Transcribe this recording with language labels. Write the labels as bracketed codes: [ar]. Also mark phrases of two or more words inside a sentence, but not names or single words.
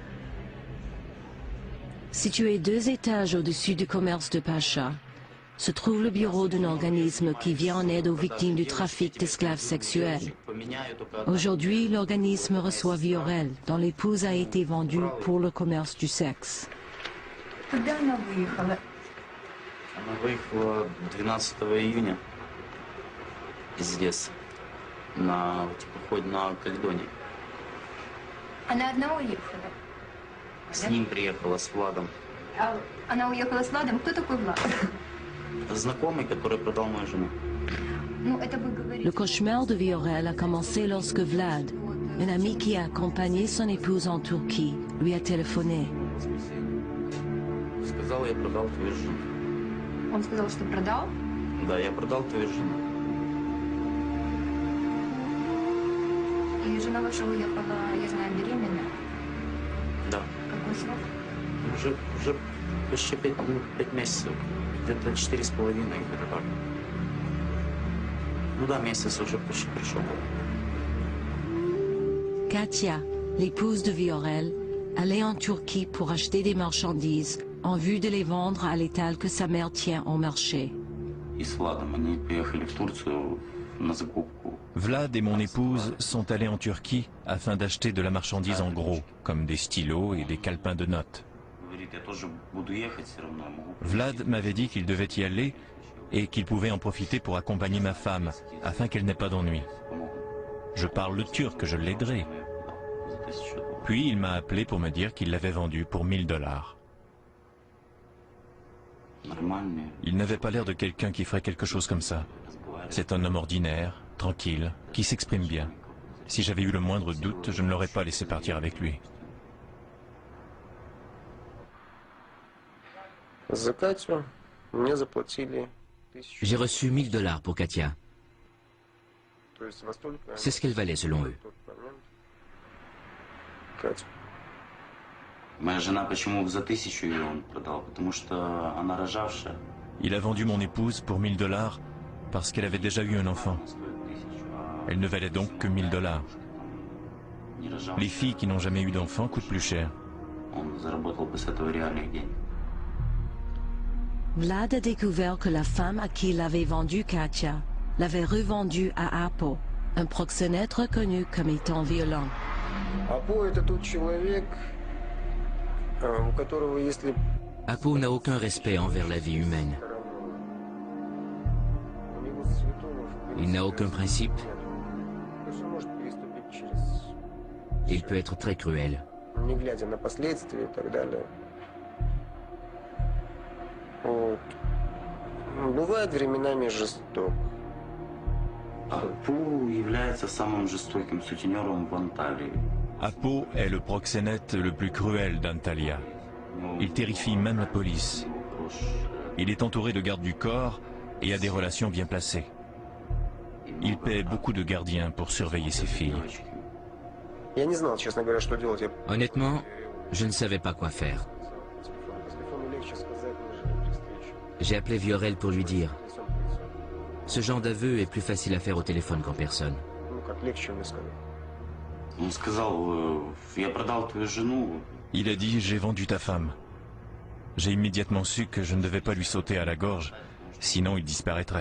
[fr] Situé 2 étages au-dessus du commerce de Pacha, se trouve le bureau d'un organisme qui vient en aide aux victimes du trafic d'esclaves sexuels. Aujourd'hui, l'organisme reçoit Viorel, dont l'épouse a été vendue pour le commerce du sexe. [ru] Когда она выехала? Она выехала 12 июня из леса на теплоходе на Каледоне. Она одна уехала. С ним приехала, с Владом. Она уехала с Владом. Кто такой Влад? Знакомый, который продал мою жену. Ну, это вы говорите. [fr] Le cauchemar de Viorel a commencé lorsque Vlad, un ami qui a accompagné son épouse en Turquie, lui a téléphoné. [ru] Сказал, я продал твою жену. Он сказал, что продал. Да, я продал твою жену. И жена ваша уехала, я знаю, беременна. Да. Какой срок? Уже почти 5 месяцев. Где-то 4,5, где-то так. Ну да, месяц уже почти пришел. [fr] Katia, l'épouse de Viorel, allait en Turquie pour acheter des marchandises en vue de les vendre à l'étal que sa mère tient au marché. [ru] И с Владом они приехали в Турцию на закупку. [fr] Vlad et mon épouse sont allés en Turquie afin d'acheter de la marchandise en gros, comme des stylos et des calepins de notes. [ru] Говорит, я тоже буду ехать все равно. [fr] Vlad m'avait dit qu'il devait y aller et qu'il pouvait en profiter pour accompagner ma femme, afin qu'elle n'ait pas d'ennui. Je parle le turc, je l'aiderai. Puis il m'a appelé pour me dire qu'il l'avait vendu pour $1000. Il n'avait pas l'air de quelqu'un qui ferait quelque chose comme ça. C'est un homme ordinaire, tranquille, qui s'exprime bien. Si j'avais eu le moindre doute, je ne l'aurais pas laissé partir avec lui. [ru] За Катю мне заплатили [fr] J'ai reçu $1000 pour Katia. [ru] То есть во столько [fr] C'est ce qu'elle valait selon eux. [ru] в тот момент Катя. Моя жена почему за 1000 ее он продал? Потому что она рожавшая. [fr] Il a vendu mon épouse pour $1000 parce qu'elle avait déjà eu un enfant. Elle ne valait donc que $1000. Les filles qui n'ont jamais eu d'enfant coûtent plus cher. [ru] Он заработал бы с этого реальных денег. [fr] Vlad a découvert que la femme à qui il avait vendu Katia l'avait revendue à Apo, un proxénète reconnu comme étant violent. [ru] Апо это тот человек, у которого если [fr] Apo n'a aucun respect envers la vie humaine. [ru] у него святого в [fr] Il n'a aucun principe. [ru] то есть он может переступить через, [fr] Il peut être très cruel. [ru] не глядя на последствия и так далее. Вот. Бывает временами жесток. Апу является самым жестоким сутенером в Анталии. [fr] Apo est le proxénète le plus cruel d'Antalya. Il terrifie même la police. Il est entouré de gardes du corps et a des relations bien placées. Il paie beaucoup de gardiens pour surveiller ses filles. [ru] Я не знал, честно говоря, что делать. Я [fr] Honnêtement, je ne savais pas quoi faire. [ru] по телефону легче сказать, нежели при встрече. [fr] J'ai appelé Viorel pour lui dire. [ru] Лицом к лицу. [fr] Ce genre d'aveu est plus facile à faire au téléphone qu'en personne. [ru] Ну, как легче мне сказать. Он сказал, я продал твою жену. [fr] Il a dit « J'ai vendu ta femme ». J'ai immédiatement su que je ne devais pas lui sauter à la gorge, sinon il disparaîtrait.